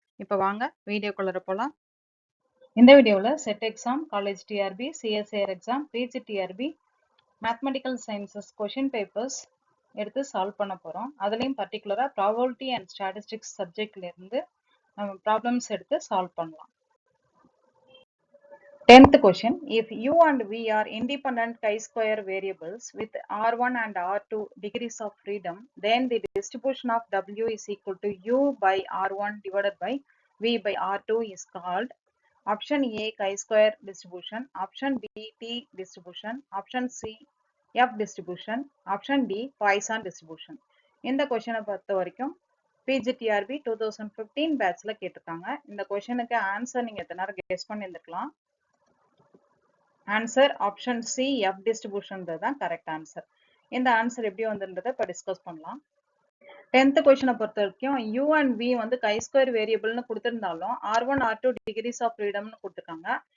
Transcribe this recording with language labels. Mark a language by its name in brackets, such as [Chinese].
[Tamil] இப்போ வாங்க வீடியோக்குள்ள போகலாம். இந்த வீடியோவில் set exam, college TRP, CSIR exam, PG TRP, mathematical sciences question papers எடுத்து சால்வ் பண்ண போகிறோம். அதுலேயும் பர்டிகுலராக ப்ராபபிலிட்டி அண்ட் ஸ்டாட்டிஸ்டிக்ஸ் சப்ஜெக்ட்லேருந்து நம்ம ப்ராப்ளம்ஸ் எடுத்து சால்வ் பண்ணலாம். [English] 10th question. If u and v are independent chi-square variables with r1 and r2 degrees of freedom, then the distribution of w is equal to u by r1 divided by v by r2 is called option A chi-square distribution, option B t distribution, option C f distribution, option D Poisson distribution. [Tamil] இந்த கொஸ்டினை பொறுத்த வரைக்கும் PGTRB 2015 பேட்ச்ல கேட்டிருக்காங்க. இந்த கொஸ்டினுக்கு answer நீங்க எத்தனை நேரம் guess பண்ணியிருந்துக்கலாம். Answer option C F டிஸ்ட்ரிபியூஷன்றது தான் கரெக்ட் ஆன்சர். இந்த ஆன்சர் எப்படி வந்துன்றதை இப்போ டிஸ்கஸ் பண்ணலாம். 10th கொஸ்டினை பொறுத்த வரைக்கும் யூ அண்ட் வி வந்து கை square வேரியபிள்னு கொடுத்துருந்தாலும் r1 r2 decrease of ஃப்ரீடம்னு கொடுத்துருக்காங்க.